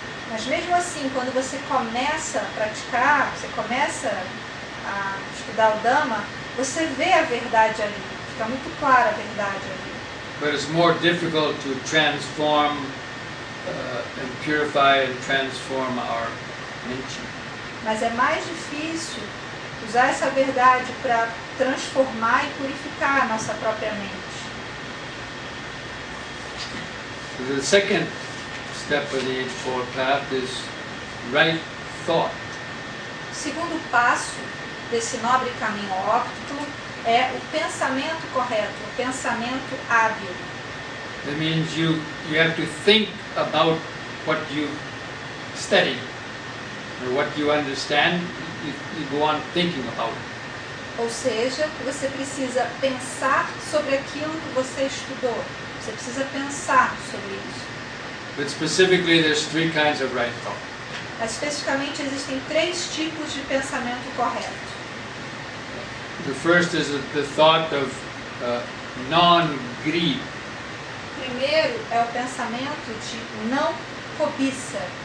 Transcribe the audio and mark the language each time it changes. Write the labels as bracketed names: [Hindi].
[Portuguese] Mas mesmo assim, quando você começa a praticar, você começa a estudar o Dhamma, você vê a verdade ali, fica muito clara a verdade ali. [English] But it's more difficult to transform and purify and transform our mention. [Portuguese] Mas é mais difícil usar essa verdade para transformar e purificar a nossa própria mente. [English] So the second step of the Eightfold Path is right thought. [Portuguese] O segundo passo desse nobre caminho óptico é o pensamento correto, o pensamento hábil. [English] That means you have to think about what you study or what you understand. You go on thinking about it. [Portuguese] Ou seja, você precisa pensar sobre aquilo que você estudou. Você precisa pensar sobre isso. [English] But specifically, there's three kinds of right thought. [Portuguese] Mas, especificamente, existem 3 tipos de pensamento correto. [English] The first is the thought of non-greed. [Portuguese] Primeiro é o pensamento de não cobiça,